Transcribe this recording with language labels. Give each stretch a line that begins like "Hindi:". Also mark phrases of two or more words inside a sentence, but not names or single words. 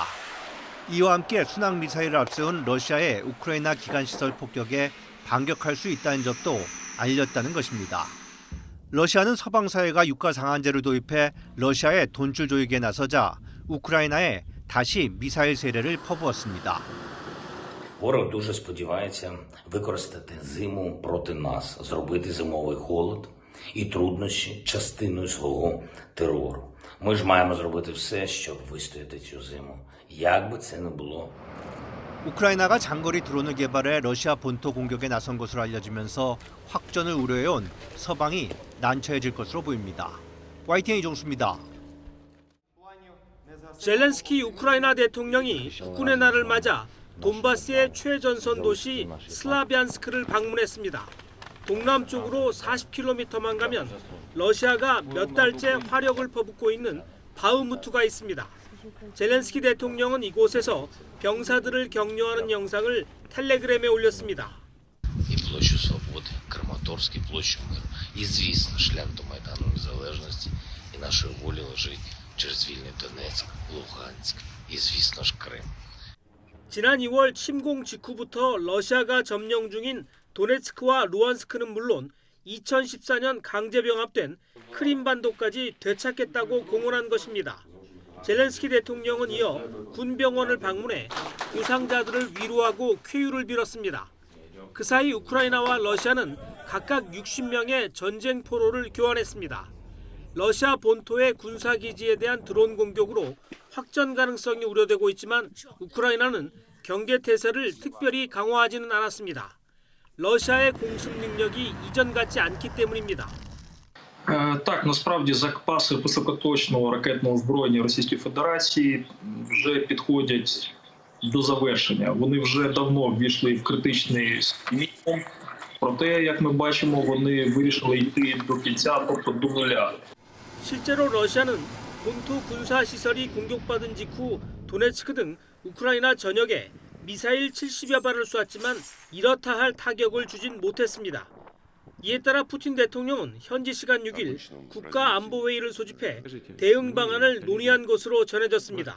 Korean: 이와 함께 순항 미사일을 앞세운 러시아의 우크라이나 기간시설 폭격에 반격할 수 있다는 점도 알렸다는 것입니다. 러시아는 서방 사회가 유가 상한제를 도입해 러시아의 돈줄 조이기에 나서자 우크라이나에 다시 미사일 세례를 퍼부었습니다.
Ukrainian: Ворог дуже сподівається використати зиму проти нас, зробити зимовий холод і труднощі частиною свого терору. Ми ж маємо зробити все, щоб вистояти цю зиму, як би це не було.
Korean: 우크라이나가 장거리 드론을 개발해 러시아 본토 공격에 나선 것으로 알려지면서 확전을 우려해온 서방이 난처해질 것으로 보입니다. YTN 이종수입니다. 젤렌스키 우크라이나 대통령이 국군의 날을 맞아 돈바스의 최전선 도시 슬라비안스크를 방문했습니다. 동남쪽으로 40km만 가면 러시아가 몇 달째 화력을 퍼붓고 있는 바흐무트가 있습니다. 젤렌스키 대통령은 이곳에서 병사들을 격려하는 영상을 텔레그램에 올렸습니다.
Ukrainian: І площу Свободи, Краматорськ, і площу Миру. І, звісно, шлях до Майдану Незалежності і нашої волі лежить через вільний Донецьк, Луганськ і, звісно ж, Крим.
Korean: 지난 2월 침공 직후부터 러시아가 점령 중인 도네츠크와 루안스크는 물론 2014년 강제 병합된 크림반도까지 되찾겠다고 공언한 것입니다. 젤렌스키 대통령은 이어 군병원을 방문해 부상자들을 위로하고 쾌유를 빌었습니다. 그 사이 우크라이나와 러시아는 각각 60명의 전쟁 포로를 교환했습니다. 러시아 본토의 군사기지에 대한 드론 공격으로 확전 가능성이 우려되고 있지만 우크라이나는 경계태세를 특별히 강화하지는 않았습니다. 러시아의 공습 능력이 이전 같지 않기 때문입니다.
Ukrainian: Так, насправді запаси високоточного ракетного озброєння Російської Федерації вже підходять до завершення. Вони вже давно ввійшли в критичний мінімум. Проте, як ми бачимо, вони вирішили йти до кінця, тобто до нуля.
Korean: 실제로 러시아는 본토 군사 시설이 공격받은 직후 도네츠크 등 우크라이나 전역에 미사일 70여 발을 쏘았지만 이렇다 할 타격을 주진 못했습니다. 이에 따라 푸틴 대통령은 현지 시간 6일 국가안보회의를 소집해 대응 방안을 논의한 것으로 전해졌습니다.